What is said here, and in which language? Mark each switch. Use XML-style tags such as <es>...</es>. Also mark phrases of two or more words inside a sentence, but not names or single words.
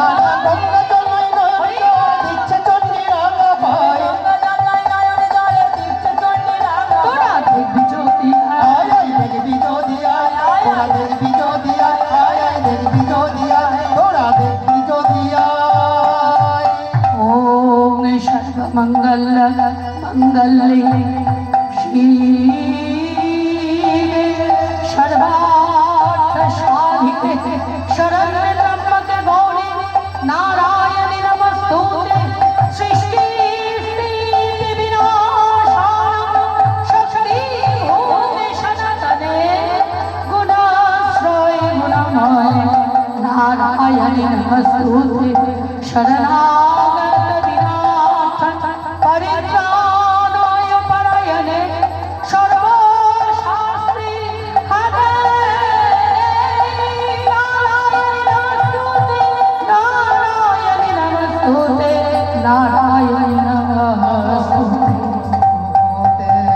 <bn>গঙ্গা জল নয়, নয়ন দিচ্ছে চণ্ডীর আলো, গঙ্গা জল নয়, নয়ন জলে দিচ্ছে চণ্ডীর আলো। তোরা দেখবি যদি আয়, আয় দেখবি যদি আয়, তোরা দেখবি যদি আয়, আয় আয় দেখবি যদি আয়, তোরা দেখবি যদি আয়।</bn> <sa>ওম সর্বমঙ্গল মঙ্গলে শিবে সর্বার্থ সাধিকে শরণ্যে ত্র্যম্বকে গৌরি নারায়ণী নমস্তুতে। সৃষ্টি বিনাশায় শক্তি ভূতে সনাতনে গুণাশ্রয় গুণময় নারায়ণী নমস্তুতে। শরণাগত বিনাশ পরিত্রাণায় পরায়ণে সর্বশাস্ত্রী হরে নারায়ণী নমস্তুতে, নারায়ণী নমস্তুতে।</sa>